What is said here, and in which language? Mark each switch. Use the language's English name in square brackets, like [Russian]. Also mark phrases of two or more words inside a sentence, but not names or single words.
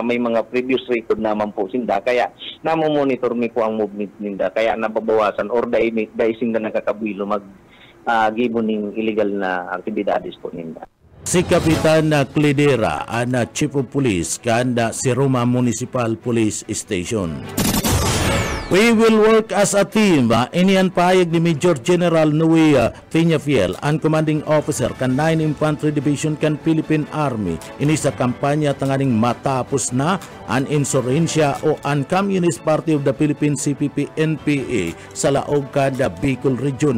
[Bikol] May mga [English] previous record [Bikol] naman po sinda. Kaya namomonitor mi po ang movement ninda. Kaya nababawasan or dahil sinda nakakabilo gibo ning illegal na aktibidades po ninda. Si Kapitan Cledera, ana Chief of Police kanda si Roma Municipal Police Station. [English] We will work as a team. [Bikol] Iniyan payag ni Major General Noe Peñafiel, ang [English] commanding officer [Bikol] kan 9 Infantry Division kan Philippine Army. Ini sa kampanya tanganing matapos na ang insurhensya o ang Communist Party of the Philippines CPP-NPA sa laog kada Bicol Region.